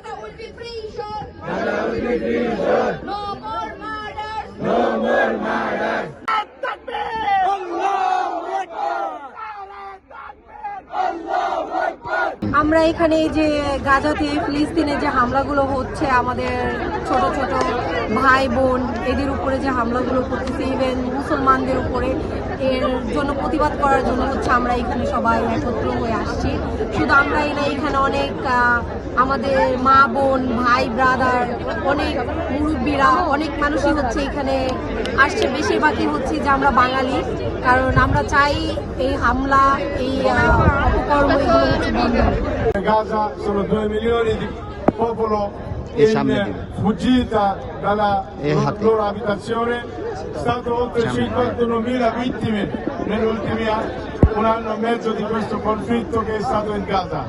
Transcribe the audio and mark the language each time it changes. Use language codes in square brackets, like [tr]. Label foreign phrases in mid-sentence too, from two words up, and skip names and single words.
[en] No more murders. No more murders. [bn] আমরা এখানে যে গাজাতে ফিলিস্তিনে যে হামলাগুলো হচ্ছে আমাদের ছোট ছোট ভাই বোন এদের উপরে যে হামলাগুলো করতেছে ইভেন মুসলমানদের উপরে এর জন্য প্রতিবাদ করার জন্য হচ্ছে আমরা এখানে সবাই একত্র হয়ে আসছি। শুধু আমরাই না, এখানে অনেক আমাদের মা বোন ভাই ব্রাদার অনেক মুরব্বীরা অনেক মানুষই হচ্ছে এখানে আসছে। বেশিরভাগই হচ্ছে যে আমরা বাঙালি, কারণ আমরা চাই এই হামলা এই অপকর্ম এগুলো হচ্ছে বন্ধ। [it] Gaza sono 2 milioni di popolo in fuggita dalla loro abitazione, stato oltre 51.000 vittime negli ultimi anni, un anno e mezzo di questo conflitto che è stato in Gaza.